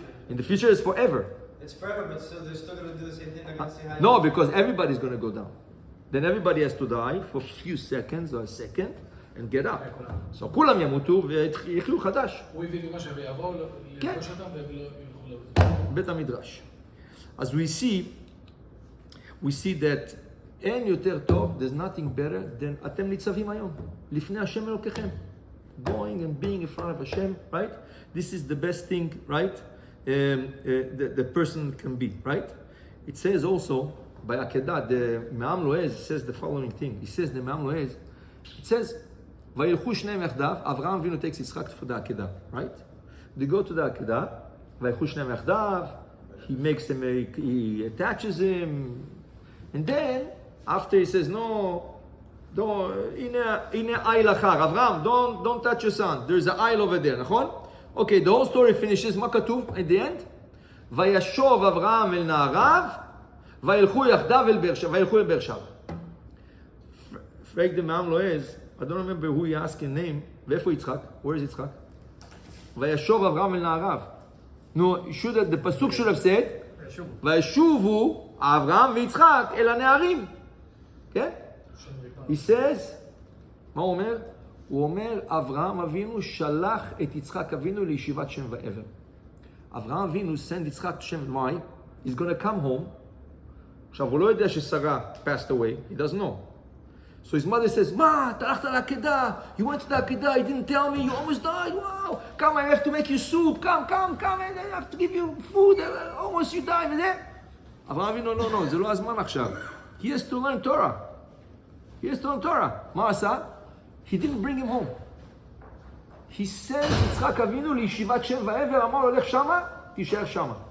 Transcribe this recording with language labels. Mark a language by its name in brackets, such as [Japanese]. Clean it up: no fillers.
[English] In the future it's forever. It's forever, but still, they're still going to do the same thing. They're going to say hi. No, because everybody's going to go down. Then everybody has to die for a few seconds or a second and get up. [Hebrew] So כולם ימותו ויחיו חדש. הוא הביא דוגמה שיבואו לפגוש אותם והם לא יוכלו. בית המדרש. [English] As we see that [Hebrew] אין יותר טוב, [English] there's nothing better than [Hebrew] אתם ניצבים היום, לפני השם אלוקיכם. [English] going and being in front of Hashem, right? This is the best thing, right? The person can be, right? It says also by Akedah, the Me'am Loez says the following thing. He says the Me'am Loez, it says, Vayelekhu shneim yachdav, Avraham Avinu takes Yitzchak for the Akedah, right? They go to the Akedah, Vayelekhu shneim yachdav, he makes him, he attaches him, and then after he says, no, don't, Avraham, don't touch your son. There's an aisle over there, נכון? Okay, the whole story finishes. [Hebrew] מה כתוב [English] at the end? [Hebrew] וישוב אברהם אל נעריו, וילכו יחדיו אל באר שבע. [English] Frag the Me'am Loez, I don't remember who he asked in name. [Hebrew] ואיפה יצחק? [English] Where is יצחק? [Hebrew] וישוב אברהם אל נעריו. [English] No, the pasuk should have said, [Hebrew] וישובו אברהם ויצחק אל הנערים. כן? [English] He says, [Hebrew] מה הוא אומר? הוא אומר, אברהם אבינו שלח את יצחק אבינו לישיבת שם ועבר. [English] אברהם אבינו send יצחק to שם, why? He's going to come home. [Hebrew] עכשיו, הוא לא יודע ששרה [English] passed away. He doesn't know. So his mother says, [Hebrew] מה, אתה הלכת לעקדה? [English] You went to the עקדה, you didn't tell me, you almost died, wow. Come, I have to make you soup. Come, I have to give you food. Almost you died. [Hebrew] אברהם אבינו, לא, זה לא הזמן עכשיו. [English] He has to learn Torah. [Hebrew] מה עשה? [English] He didn't bring him home. He sent [Hebrew] יצחק אבינו לישיבת שם ועבר, אמר לו, לך שמה, תישאר שמה.